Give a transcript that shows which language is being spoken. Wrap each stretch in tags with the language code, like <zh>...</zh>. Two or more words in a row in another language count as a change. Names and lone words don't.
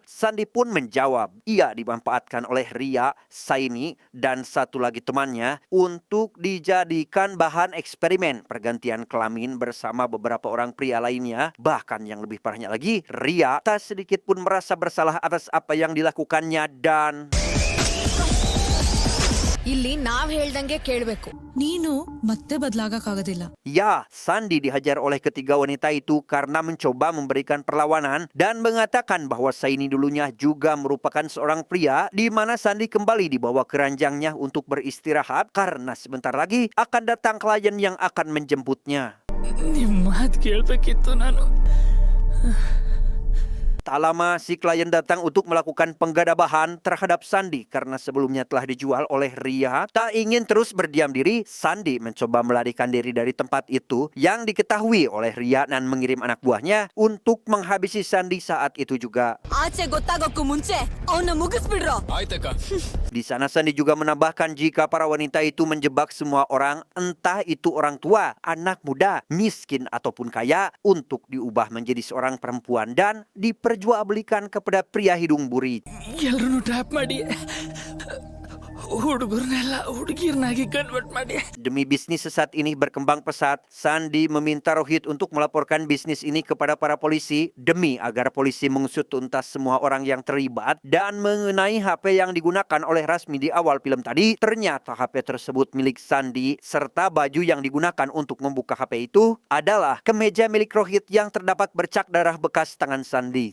<id>Sandi pun menjawab, ia dimanfaatkan oleh Ria, Saini, dan satu lagi temannya untuk dijadikan bahan eksperimen pergantian kelamin bersama beberapa orang pria lainnya. Bahkan yang lebih parahnya lagi, Ria tak sedikit pun merasa bersalah atas apa yang dilakukannya dan...</id> <kn>ಇಲ್ಲಿ ನಾವ್ ಹೇಳ್ದಂಗೆ ಕೇಳ್ಬೇಕು. ನೀನು ಮತ್ತೆ ಬದಲಾಗಕ್ಕಾಗೋದಿಲ್ಲ.</kn> <id>Ya, Sandi dihajar oleh ketiga wanita itu karena mencoba memberikan perlawanan dan mengatakan bahwa Saini dulunya juga merupakan seorang pria, di mana Sandi kembali dibawa ke ranjangnya untuk beristirahat karena sebentar lagi akan datang klien yang akan menjemputnya.</id> <kn>ನಿಮ್ ಮಾತ್ ಕೇಳ್ಬೇಕಿತ್ತು ನಾನು.</kn> <id>Tak lama si klien datang untuk melakukan penggadabahan terhadap Sandi karena sebelumnya telah dijual oleh Ria. Tak ingin terus berdiam diri, Sandi mencoba melarikan diri dari tempat itu yang diketahui oleh Ria dan mengirim anak buahnya untuk menghabisi Sandi saat itu juga.</id> <kn>ಆಚೆ ಗೊತ್ತಾಗೋಕ್ಕೂ ಮುಂಚೆ ಅವನ್ನ ಮುಗಿಸ್ಬಿಡ್ರೋ.</kn> <id>Di sana Sandi juga menambahkan jika para wanita itu menjebak semua orang, entah itu orang tua, anak muda, miskin ataupun kaya, untuk diubah menjadi seorang perempuan dan diperjualbelikan kepada pria hidung buri.</id> <kn>ಎಲ್ರು ಟ್ಯಾಪ್ ಮಾಡಿ ಹುಡುಗರ್ನೆಲ್ಲ ಹುಡುಗಿರ್ನಾಗಿ ಕನ್ವರ್ಟ್ ಮಾಡಿ.</kn> <id>Demi bisnis sesat ini berkembang pesat, Sandi meminta Rohit untuk melaporkan bisnis ini kepada para polisi demi agar polisi mengusut tuntas semua orang yang terlibat. Dan mengenai HP yang digunakan oleh Rasmi di awal film tadi, ternyata HP tersebut milik Sandi, serta baju yang digunakan untuk membuka HP itu adalah kemeja milik Rohit yang terdapat bercak darah bekas tangan Sandi.</id>